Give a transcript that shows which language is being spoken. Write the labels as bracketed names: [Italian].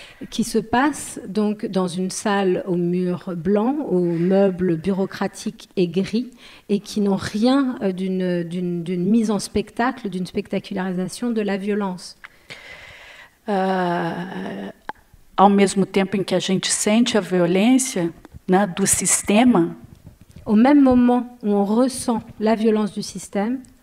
[French] Qui se passe donc dans une salle aux murs blancs, aux meubles bureaucratiques et gris, et qui n'ont rien d'une mise en spectacle, d'une spectacularisation de la violence. [Portuguese] Ao mesmo tempo em que a gente sente a violência, né, do sistema, [French] au même moment où on ressent la violence du système,